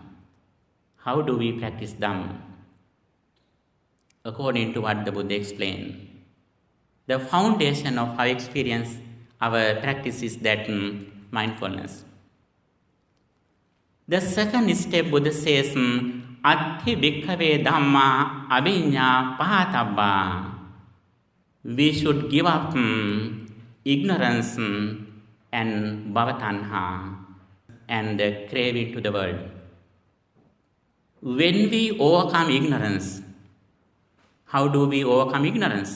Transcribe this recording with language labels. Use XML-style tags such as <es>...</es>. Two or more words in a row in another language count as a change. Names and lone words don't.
<en>How do we practice Dhamma? According to what the Buddha explained. The foundation of our experience, our practice is that mindfulness. The second step, Buddha says,</en> <pi>Atti bhikkhave dhamma abhinya pahatabba.</pi> <en>We should give up ignorance and bhavatanha and the craving to the world. When we overcome ignorance, how do we overcome ignorance?</en>